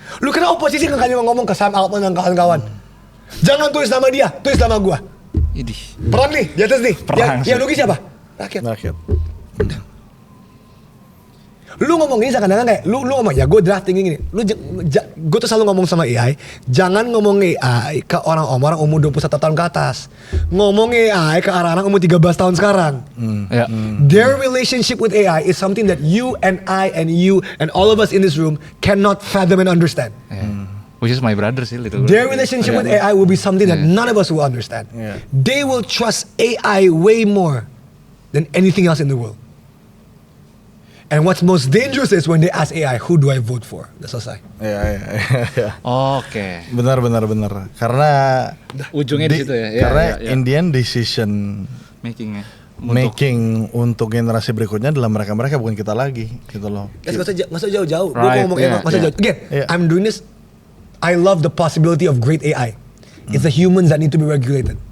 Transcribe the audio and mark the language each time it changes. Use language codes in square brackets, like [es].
[id] Lu kira oposisi kan hanya ngomong ke Sam Altman dan kawan-kawan. Jangan tulis nama dia, tulis nama gua. Perang nih, di atas nih. Yang rugi siapa? Rakyat. Lu ngomong ini seakan-akan kayak lu ngomong ya gue drafting ini. Gue tuh selalu ngomong sama AI, jangan ngomong AI ke orang-orang umur 21 tahun ke atas. Ngomong AI ke anak-anak umur 13 tahun sekarang. [en] Their relationship with AI is something that you and I and you and all of us in this room cannot fathom and understand. Which is my brother sih literally. Their relationship with AI will be something that none of us will understand. They will trust AI way more than anything else in the world. And what's most dangerous is when they ask AI, who do I vote for? [id] Udah selesai. Iya. Oke. Benar. Karena ujungnya di situ ya. [en] Karena Indian decision making [id] untuk generasi berikutnya adalah mereka bukan kita lagi, gitu loh. Nggak usah jauh-jauh. Gue ngomong nggak usah jauh. [en] Again, I'm doing this. I love the possibility of great AI. It's the humans that need to be regulated.